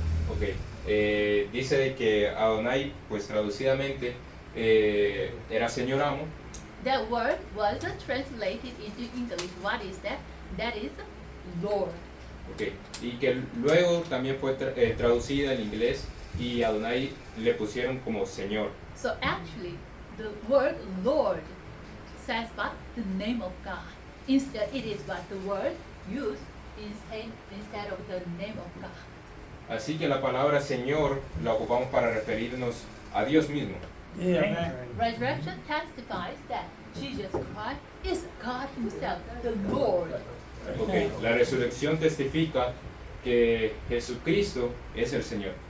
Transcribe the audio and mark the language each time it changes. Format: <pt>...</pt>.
<es>ok, dice de que Adonai, pues traducidamente, era Señor amo.</es> <en>That word was translated into English. What is that? That is Lord. Ok, y que luego también fue traducida en inglés y Adonai le pusieron como Señor. So actually, the word Lord says but the name of God. Instead, it is but the word used instead of the name of God.</en> <es>Así que la palabra Señor la ocupamos para referirnos a Dios mismo. Sí, amén.</es> <en>Resurrection testifies that Jesus Christ is God Himself, the Lord. Okay.</en> <es>La resurrección testifica que Jesucristo es el Señor.</es>